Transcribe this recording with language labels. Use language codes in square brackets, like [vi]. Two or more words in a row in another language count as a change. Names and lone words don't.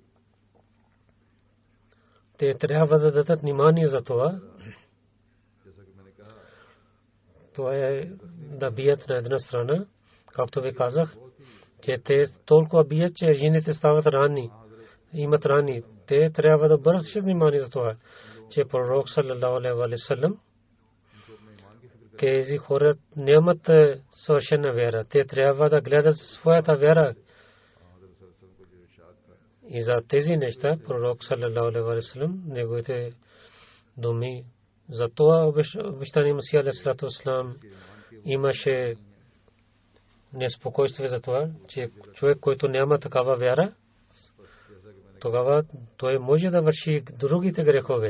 [bg] Те трябва да дадат внимание за това. Това е да бият на една страна, както ви казах, че те толкова бият, че жените стават ранни, имат рани. Те трябва да обръщат внимание за това, че пророк [ar] صلى الله عليه وسلم, [bg] тези хора нямат съвършена вяра. Те трябва да гледат своята вяра. И за тези неща пророк [ar] صلى الله عليه وسلم, [bg] неговите думи, за това обещание Масия [ar] عليه الصلاة والسلام [bg] имаше неспокойствие за това, че човек, който няма такава вяра, тогава той може да върши другите грехове.